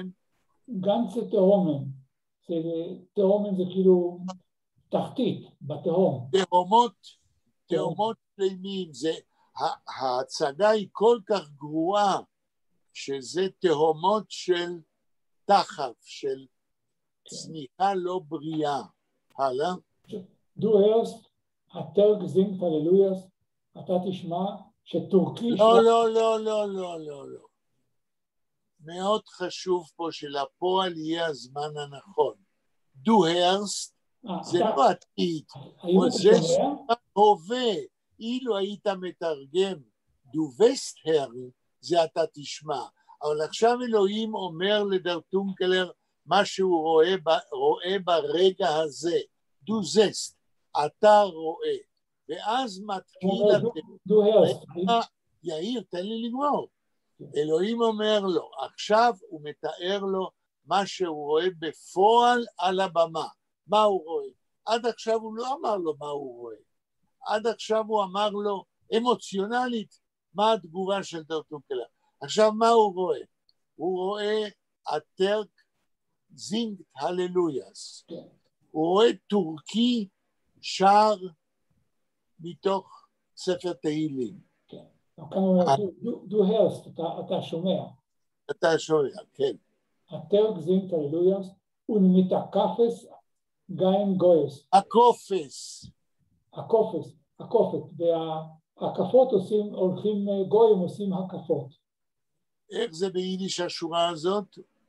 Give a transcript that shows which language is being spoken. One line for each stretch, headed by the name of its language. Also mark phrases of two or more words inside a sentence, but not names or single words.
Hebrew: גנצה תהומן, תהומן זה כאילו תחתית, בתהום. תהומות שלמים, ההצגה היא כל כך גרועה, שזה תהומות של תחב, של צניחה לא בריאה. הלאה?
Yiddish: Du hörst, הטרק זינגט הללויאס,
Hebrew: אתה תשמע שטורקי... לא. מאוד חשוב פה שלפועל יהיה הזמן הנכון.
Yiddish: Du hörst,
Hebrew: זה לא עתיד, זה הווה. אילו היית מתרגם
Yiddish: Du wirst hören,
Hebrew: זה אתה תשמע. אבל עכשיו אלוהים אומר לדרטונקלר מה שהוא רואה ברגע הזה.
Yiddish: Du siehst,
Hebrew: אתה רואה. ואז מתחיל... יאיר, תן לי לגמור. אלוהים אומר לו, עכשיו הוא מתאר לו מה שהוא רואה בפועל על הבמה. מה הוא רואה? עד עכשיו הוא לא אמר לו מה הוא רואה. עד עכשיו הוא אמר לו אמוציונלית מה התגובה של דרטונקלר. עכשיו מה הוא רואה? הוא רואה
Yiddish: הטרק זינגט הללויאס.
Hebrew: הוא רואה טורקי שר מתוך ספר תהילים.
Yiddish: Du hörst,
Hebrew: אתה שומע. אתה שומע, כן.
Yiddish: הטרק זינגט הללויאס ומתקפס גאין גויס.
Hebrew: הקופת, וההקפות הולכים, גויים עושים הקפות. איך זה ביידיש השורה הזאת?